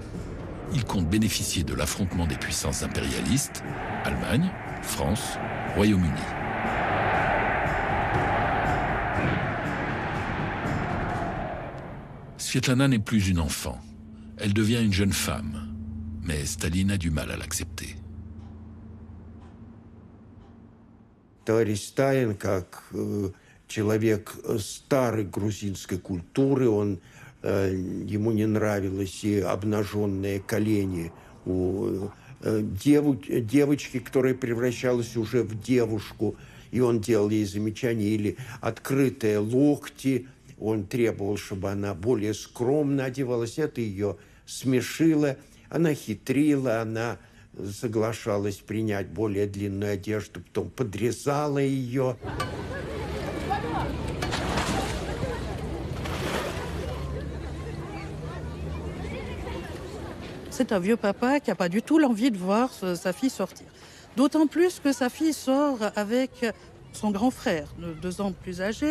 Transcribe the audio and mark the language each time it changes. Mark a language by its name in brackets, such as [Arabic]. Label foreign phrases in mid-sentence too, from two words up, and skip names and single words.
[French] Il compte bénéficier de l'affrontement des puissances impérialistes, Allemagne, France, Royaume-Uni. Svetlana n'est plus une enfant. Elle devient une jeune femme. Mais Staline a du mal à l'accepter. [Russian] Товарищ Сталин, как человек старой грузинской культуры, ему не нравилось и обнаженные колени у девочки, которая превращалась уже в девушку, и он делал ей замечания, или открытые локти. Он требовал, чтобы она более скромно одевалась. Это ее смешило. Она хитрила, она соглашалась принять более длинную одежду, потом подрезала ее. [French] C'est un vieux papa qui n'a pas du tout l'envie de voir sa fille sortir. D'autant plus que sa fille sort avec son grand frère, 2 ans plus âgé.